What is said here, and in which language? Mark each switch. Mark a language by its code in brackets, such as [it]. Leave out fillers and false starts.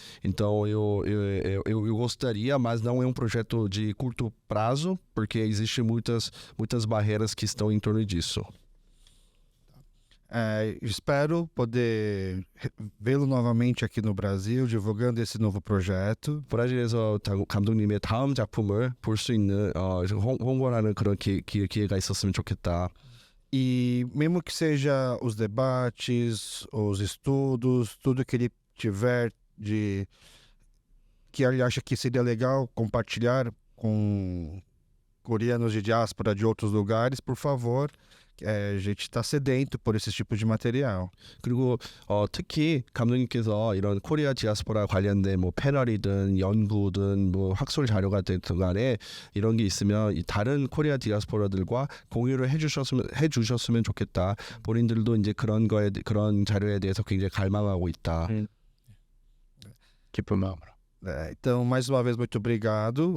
[pt] Então eu gostaria, mas não é um projeto de curto prazo, porque existem muitas barreiras que estão em torno disso. Espero poder vê-lo novamente aqui no Brasil, divulgando esse novo projeto. [ko] 브라질에서 감독님의 다음 작품을 볼 수 있는 홍보하는 그런 기회가 있었으면 좋겠다. [pt] E mesmo que seja os debates, os estudos, tudo que ele tiver que ele acha que seria legal compartilhar com coreanos de diáspora de outros lugares, por favor. A gente está sedento por esse tipo de material. [ko] 그리고 특히 감독님께서 이런 코리아 디아스포라 관련된 뭐 패널이든 연구든 뭐 학술 자료가 됐든 간에 이런 게 있으면 이 다른 코리아 디아스포라들과 공유를 해주셨으면 좋겠다. 본인들도 이제 그런 자료에 대해서 굉장히 갈망하고 있다. 기쁜 마음으로. [pt] Então, mais uma vez, muito obrigado.